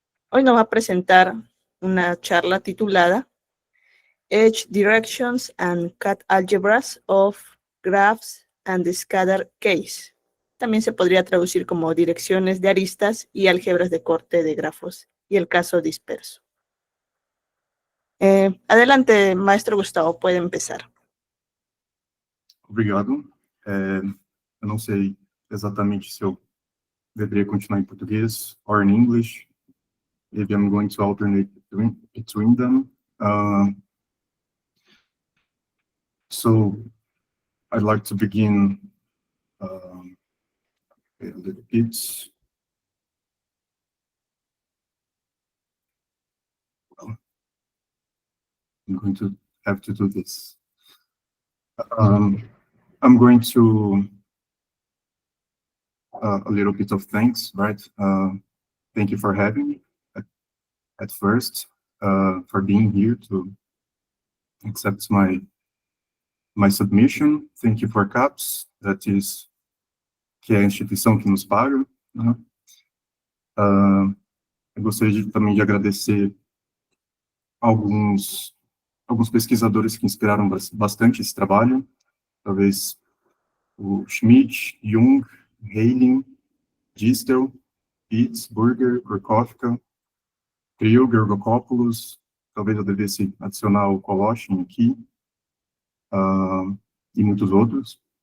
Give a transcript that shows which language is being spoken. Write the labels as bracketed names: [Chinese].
[Spanish] Hoy nos va a presentar una charla titulada [English] Edge Directions and Cut Algebras of Graphs and the Scatter Case. [Spanish] También se podría traducir como direcciones de aristas y álgebras de corte de grafos y el caso disperso. Adelante, maestro Gustavo, puede empezar. [Portuguese] Obrigado. Eu não sei exatamente se eu deveria continuar em português [English] or in English. Maybe I'm going to alternate between them. So I'd like to begin a little bit. Well, I'm going to have to do this. I'm going to a little bit of thanks, right? Thank you for having me at first, for being here to accept my submission. Thank you for [Portuguese] CAPES, que é a instituição que nos paga, né? Eu gostaria também de agradecer alguns pesquisadores que inspiraram bastante esse trabalho, talvez o Schmidt, Jung, Heiling, Distel, Pitts, Burger, Gorkowska, Creel, Georgopoulos, talvez eu devesse adicionar o Koloshin aqui, e muitos outros.